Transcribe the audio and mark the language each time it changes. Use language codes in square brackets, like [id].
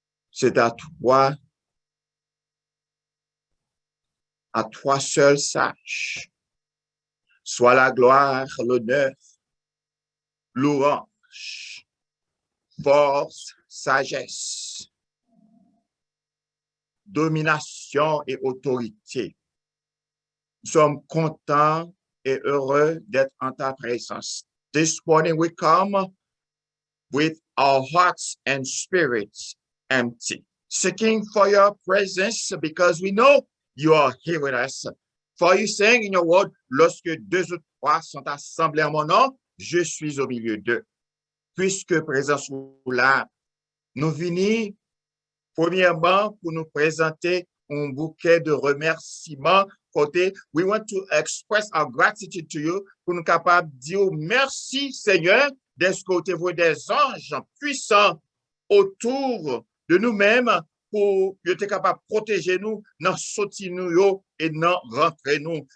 [fr] C'est à toi seul sage, soit la gloire, l'honneur, louange, force, sagesse, domination et autorité. Nous sommes contents et heureux d'être en ta présence. [en] This morning we come with our hearts and spirits empty, seeking for your presence because we know you are here with us. For you saying in your word, [fr] lorsque deux ou trois sont assemblés en mon nom, je suis au milieu d'eux. Puisque présence là, nous venons premièrement pour nous présenter un bouquet de remerciements. Côté, [en] we want to express our gratitude to you [fr] pour nous capables de dire merci Seigneur d'être côté vous des anges puissants autour de nous-mêmes pour être capable de protéger nous, dans sortir nous et dans rentrer nous.